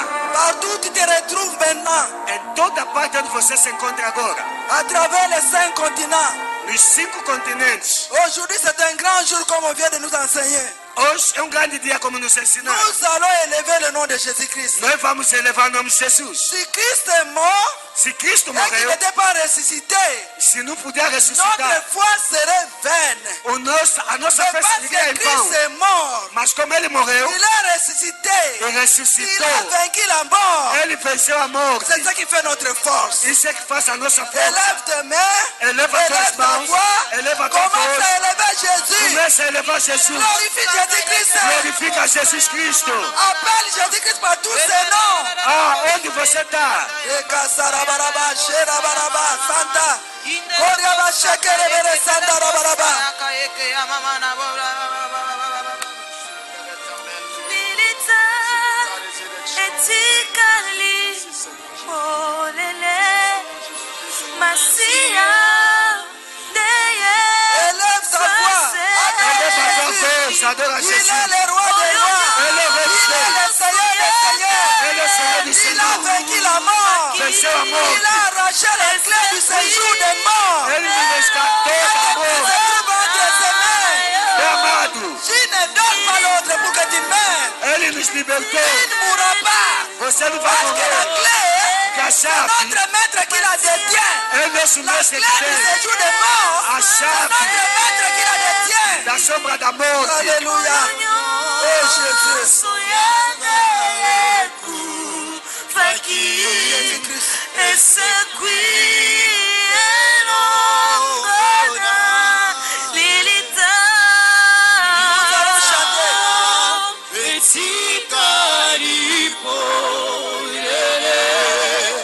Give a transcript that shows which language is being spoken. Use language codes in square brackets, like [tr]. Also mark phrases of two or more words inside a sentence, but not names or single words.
[fr] Partout tu te retrouves maintenant, [pt] em toda parte onde você se encontra agora, [fr] à travers les 5 continents. [pt] nos 5 continentes. [fr] Aujourd'hui, c'est un grand jour comme on vient de nous enseigner. [pt] Hoje é um grande dia como nos ensinaram. [fr] Nous allons élever le nom de Jésus-Christ. [pt] Nós vamos elevar o nome de Jesus. [fr] Si Christ est mort [pt] Se Cristo [fr] et qu'il [pt] morreu, [fr] n'était pas ressuscité, [pt] se não puder ressuscitar, [fr] notre foi serait vaine. [pt] a nossa [fr] Mais [pt] fé [fr] parce [pt] seria em [fr] que Christ [pt] vão. [fr] est mort, [pt] Mas como ele morreu, [fr] il est ressuscité. [pt] ele [fr] Il [pt] ressuscitou, [fr] a vaincu la mort. [pt] ele venceu a morte. [fr] C'est ça qui fait notre force. [pt] Isso é que faz a nossa força. [fr] Élève tes mains, [pt] Eleva tuas [fr] élève ta [pt] mãos, [fr] voix, [pt] eleva tua [fr] commence [pt] voz, [fr] à élever Jésus. [pt] começa a elevar Jesus. [fr] Glorifie Jésus-Christ. [pt] Glorifica Jesus Cristo. [fr] Appelle Jésus-Christ par tous ses noms. [pt] Onde você está? Ekasarabaraba, sherabaraba, Santa. Koriaba, shekerebere, Santa rabaraba. [fr] Élève ta voix. [pt] Eleva tua voz, adora [fr] Il [pt] Jesus. [fr] est le roi des rois. [pt] Ele é o rei [fr] Il [pt] dos [fr] est le [pt] reis. [fr] Seigneur des seigneurs. [pt] Ele é o Senhor dos [fr] Il a [pt] senhores. [fr] vaincu la mort. [pt] Venceu a [fr] Il [pt] morte. [fr] a arraché les clés du séjour des morts. [pt] Ele nos resgatou da [fr] Se [pt] morte. [fr] trouve entre ses mains. [pt] Meu amado, [fr] Tu ne donnes pas l'autre pour que tu meurs. [pt] Ele nos libertou. [fr] Tu ne mourras pas. [pt] Você não vai [fr] Parce que la [pt] morrer. [fr] clé, [pt] Que a [fr] c'est [pt] chave [fr] notre maître qui la détient. [pt] é nosso [fr] La [pt] mestre [fr] clé [pt] que [fr] du [pt] tem. [fr] séjour des morts, [pt] A [fr] c'est [pt] chave [fr] notre maître qui la détient. [pt] da sombra da morte. [fr] Alléluia. Oh Jésus. Jésus-Christ. Nous allons chanter.